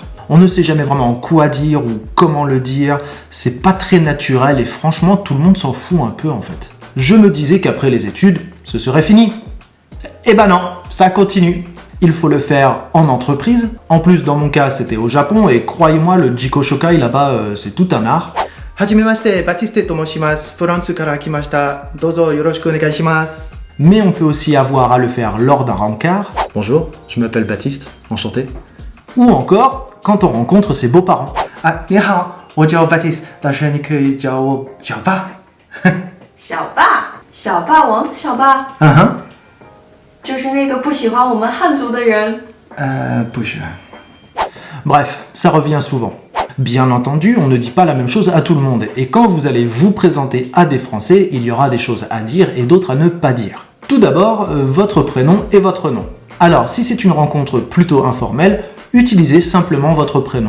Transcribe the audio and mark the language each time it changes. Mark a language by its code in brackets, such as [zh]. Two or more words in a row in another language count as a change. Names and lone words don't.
[fr] On ne sait jamais vraiment quoi dire ou comment le dire, c'est pas très naturel et franchement, tout le monde s'en fout un peu en fait. Je me disais qu'après les études, ce serait fini. Eh ben non, ça continue. Il faut le faire en entreprise. En plus, dans mon cas, c'était au Japon et croyez-moi, le [ja] 自己紹介 [fr] là-bas, c'est tout un art. [ja] はじめまして、Batiste と申します。フランスから来ました. どうぞよろしくお願いします. [fr] Mais on peut aussi avoir à le faire lors d'un rencard. Bonjour, je m'appelle Baptiste, enchanté. Ou encore quand on rencontre ses beaux-parents. [zh] Ah, 你好, 我叫 Batiste， 但是你可以叫我小爸。小霸，小霸王的小霸，就是那个不喜欢我们汉族的人。不是。 [fr] Bref, ça revient souvent. Bien entendu, on ne dit pas la même chose à tout le monde, et quand vous allez vous présenter à des Français, il y aura des choses à dire et d'autres à ne pas dire. Tout d'abord, votre prénom et votre nom. Alors, si c'est une rencontre plutôt informelle, utilisez simplement votre prénom.